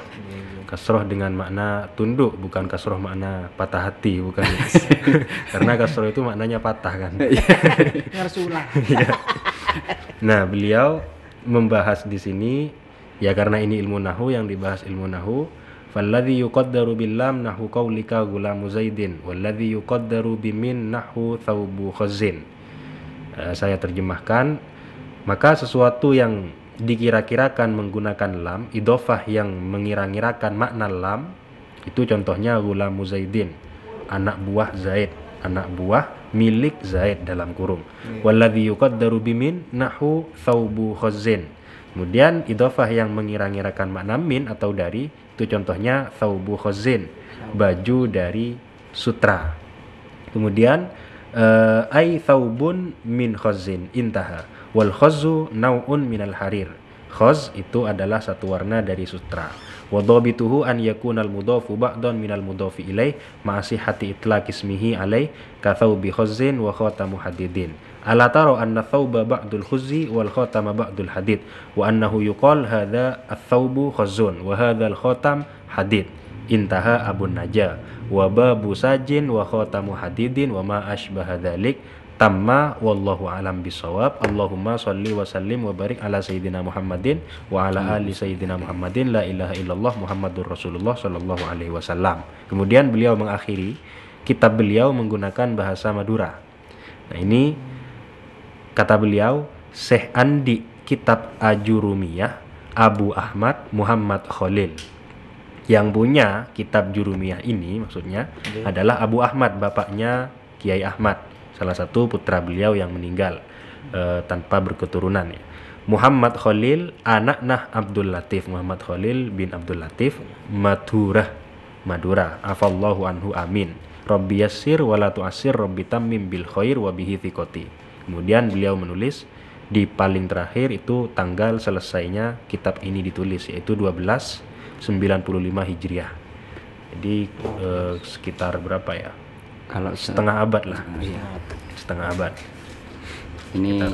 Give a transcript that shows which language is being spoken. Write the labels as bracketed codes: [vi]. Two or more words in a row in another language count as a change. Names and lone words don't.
[id] Kasroh dengan makna tunduk, bukan kasroh makna patah hati, bukan. Karena kasroh itu maknanya patah kan. Ngersulah. Nah, beliau membahas di sini ya karena ini ilmu nahu, yang dibahas ilmu nahu. [ar] فالذي يقدر باللام نحو قولك غلام زيد والذي يقدر بمن نحو ثوب خز. [id] Saya terjemahkan, maka sesuatu yang dikira-kirakan menggunakan lam, idhofah yang mengira-ngirakan makna lam, itu contohnya [ar] غلامُ زيدٍ, [id] anak buah Zaid, anak buah milik Zaid dalam kurung. [ar] والذي يقدر بمن نحو ثوب خز. [id] Kemudian idhofah yang mengira-ngirakan makna min atau dari, itu contohnya [ar] ثوبُ خزٍّ, [id] baju dari sutra. [ar] Kemudian أي ثوبٌ من خزٍّ انتهى. والخز نوع من الحرير. [id] Khaz itu adalah satu warna dari sutra. [ar] وضابطه أن يكون المضاف بعضا من المضاف إليه مع صحة إطلاق اسمه عليه كثوب خز وخاتم حديد. ألا ترى أن الثوب بعض الخز والخاتم بعض الحديد وأنه يقال هذا الثوب خز وهذا الخاتم حديد. انتهى أبو النجا وباب ساج وخاتم حديد وما أشبه ذلك تم والله أعلم بالصواب. اللهم صل وسلم وبارك على سيدنا محمد وعلى آل سيدنا محمد لا إله إلا الله محمد رسول الله صلى الله عليه وسلم. [id] Kemudian beliau mengakhiri kitab beliau menggunakan bahasa Madura. Nah, ini kata beliau, Syekh Andi Kitab Ajurumiyah Abu Ahmad Muhammad Khalil. Yang punya kitab Jurumiyah ini maksudnya adalah Abu Ahmad, bapaknya Kiai Ahmad, salah satu putra beliau yang meninggal tanpa berketurunan ya. Muhammad Khalil anak Nah Abdul Latif, Muhammad Khalil bin Abdul Latif, Madura. [ar] عفا الله عنه آمين. رب يسر ولا تعسر رب تمم بالخير وبه ثقتي. [id] Kemudian beliau menulis di paling terakhir itu tanggal selesainya kitab ini ditulis, yaitu 1295 Hijriah. Jadi sekitar berapa ya? Kalau Setengah abad lah. Setengah abad. ini